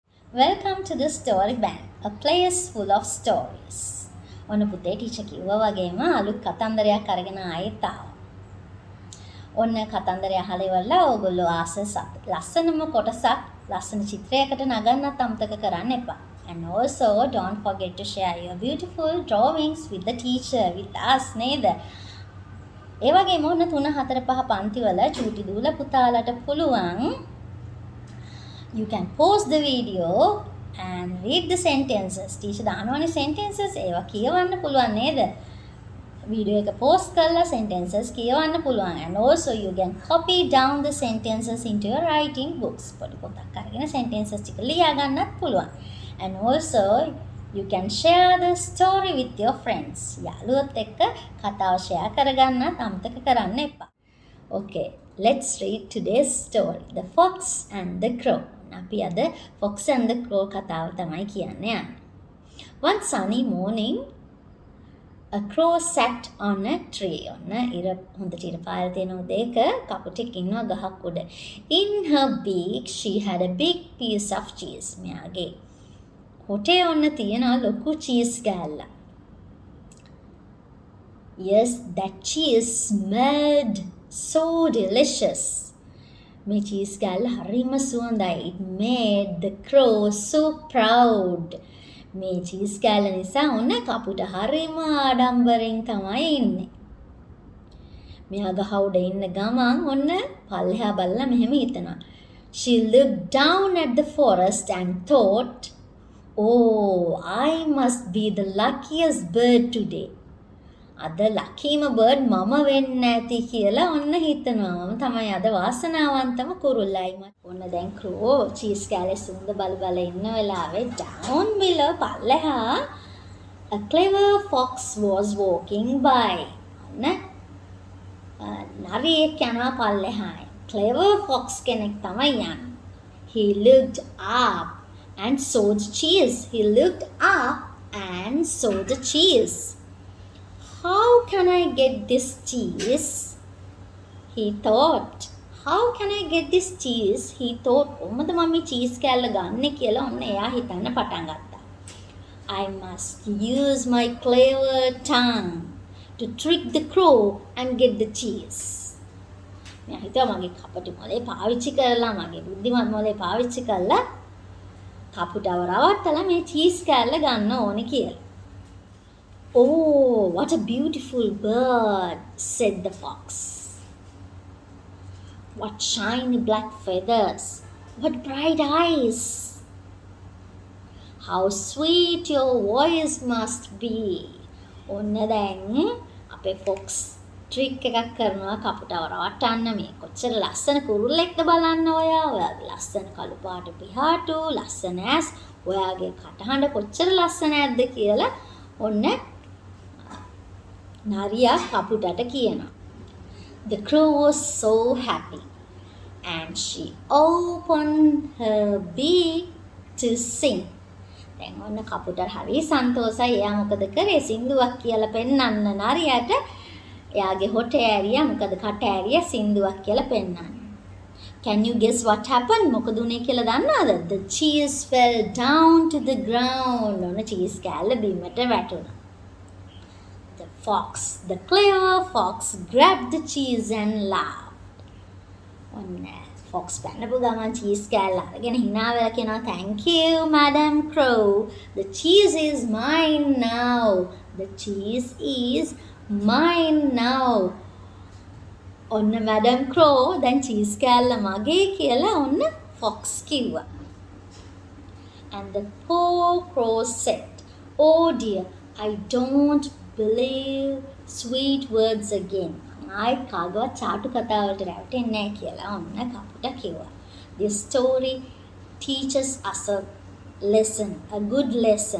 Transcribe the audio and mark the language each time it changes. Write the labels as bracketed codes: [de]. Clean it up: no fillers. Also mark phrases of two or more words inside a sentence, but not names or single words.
[en] Welcome to the Story Bank, a place full of stories. [si] ඔන්න පුතේ ටීචර් කිව්වා වගේම අලුත් කතන්දරයක් අරගෙන ආයෙත් ආවා. ඔන්න කතන්දරය අහලා ඉවරලා ඕගොල්ලෝ ආස ලස්සනම කොටසක් ලස්සන චිත්‍රයකට නගන්නත් අමතක කරන්න එපා. [en] And also don't forget to share your beautiful drawings with the teacher, with us නේද? [si] ඒ වගේම ඔන්න 3 4 5 පන්තිවල චූටි දූල පුතාලට පුළුවන් [en] you can pause the video and read the sentences. [si] Teacher දානවනේ sentences ඒවා කියවන්න පුළුවන් නේද? වීඩියෝ එක pause කරලා sentences කියවන්න පුළුවන්. [en] And also you can copy down the sentences into your writing books. [si] පොඩි පොතක් අරගෙන sentences ටික ලියා ගන්නත් පුළුවන්. [en] And also you can share the story with your friends. [si] යාළුවොත් එක්ක කතාව share කරගන්නත් අමතක කරන්න එපා. [en] Okay, let's read today's story. The Fox and the Crow. [si] අපි අද Fox and the Crow කතාව තමයි කියන්න යන්නේ. [en] One sunny morning, a crow sat on a tree. [si] ඔන්න හොඳට ඉර පාර තියෙන උදේක කපුටෙක් ඉන්නවා ගහක් උඩ. [en] In her beak, she had a big piece of cheese. [si] මෙයාගේ හොටේ ඔන්න තියෙනවා ලොකු cheese ගෑල්ල. [en] Yes, that cheese smelled so delicious. [si] මේ චීස් ගෑල්ල හරිම සුවඳයි. [en] It made the crow so proud. [si] මේ චීස් ගෑල්ල නිසා ඔන්න කපුට හරිම ආඩම්බරෙන් තමයි ඉන්නේ. මෙයා ගහ උඩ ඉන්න ගමන් ඔන්න පල්ලෙහා බලලා මෙහෙම හිතනවා. [en] She looked down at the forest and thought, "Oh, I must be the luckiest bird today." [si] අද [en] luckiest bird [si] මම වෙන්න ඇති කියලා ඔන්න හිතනවා. මම තමයි අද වාසනාවන්තම කුරුල්ලයි. ඔන්න දැන් [en] crow cheese [si] කෑල්ලේ සුන්ද බල බල ඉන්න වෙලාවේ [en] down below [si] පල්ලෙහා [en] a clever fox was walking by. [si] ඔන්න නරියෙක් යනවා පල්ලෙහා. [en] clever fox [si] කෙනෙක් තමයි යන්නේ. [en] He looked up and saw the cheese. He looked up and saw the cheese. How can I get this cheese? He thought. How can I get this cheese? He thought. [si] කොහොමද මම මේ cheese කෑල්ල ගන්නෙ කියලා ඔන්න එයා හිතන්න පටන් ගත්තා. [en] I must use my clever tongue to trick the crow and get the cheese. [si] මෙයා හිතුවා මගේ කපටි මොලේ පාවිච්චි කරලා මගේ බුද්ධිමත් මොලේ පාවිච්චි කරලා කපුටව රවට්ටලා මේ cheese කෑල්ල ගන්න ඕනේ කියලා. [en] Oh, what a beautiful bird, said the fox. What shiny black feathers, what bright eyes. How sweet your voice must be. [si] ඔන්න දැන් අපේ [en] fox trick [si] එකක් කරනවා කපුටව රවට්ටන්න. මේ කොච්චර ලස්සන කුරුල්ලෙක්ද බලන්න ඔයා. ඔයාගේ ලස්සන කළු පාට පිහාටු, ලස්සන ඇස්, ඔයාගේ කටහඬ කොච්චර ලස්සනද කියලා ඔන්න නරියා කපුටට කියනවා. [en] The crow was so happy and she opened her beak to sing. [si] දැන් ඔන්න කපුට හරි සන්තෝෂයි. එයා මොකද කරේ? සින්දුවක් කියලා පෙන්වන්න නරියාට. එයාගේ හොට ඇරියා මොකද කට ඇරියා සින්දුවක් කියලා පෙන්වන්න. [en] Can you guess what happened? [si] මොකද උනේ කියලා දන්නවද? [en] The cheese fell down to the ground. [si] ඔන්න cheese කෑල්ල බිමට වැටුණා. [en] The clever fox grabbed the cheese and laughed. [si] ඔන්න fox පැනපු ගමන් cheese කෑල්ල අරගෙන hina වෙලා කියනවා, [en] "Thank you, Madam Crow. The cheese is mine now. The cheese is mine now." [si] ඔන්න Madam Crow දැන් cheese කෑල්ල මගේ කියලා ඔන්න fox කිව්වා. [en] And the poor crow said, "Oh dear, I don't believe sweet words again." [si] ආයි කාගවත් චාටු කතාවලට රැවටෙන්නේ නැහැ කියලා ඔන්න කපුට කිව්වා. [en] This story teaches us a lesson, a good lesson.